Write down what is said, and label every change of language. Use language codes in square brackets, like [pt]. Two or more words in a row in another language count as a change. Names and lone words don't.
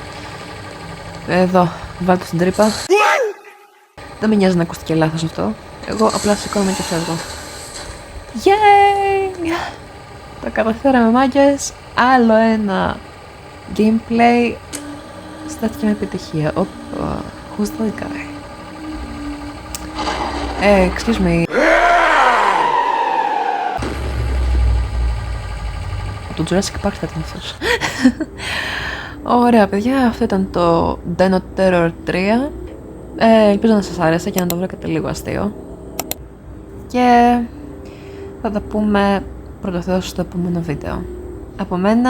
[el] Εδώ, βάλτε στην τρύπα. Δεν με νοιάζει να ακούστηκε λάθος αυτό, εγώ απλά σηκώνομαι και φεύγω. Yay! Τα καταφέραμε, μάγκες. Άλλο ένα gameplay στάθηκε με επιτυχία. [en] Who's that guy? Excuse me. [el] Το Jurassic Park θα ήταν αυτός. Ωραία, παιδιά, αυτό ήταν το Dino Terror 3. Ελπίζω να σας άρεσε και να το βρήκατε λίγο αστείο. Και θα τα πούμε πρώτο Θεός στο επόμενο βίντεο.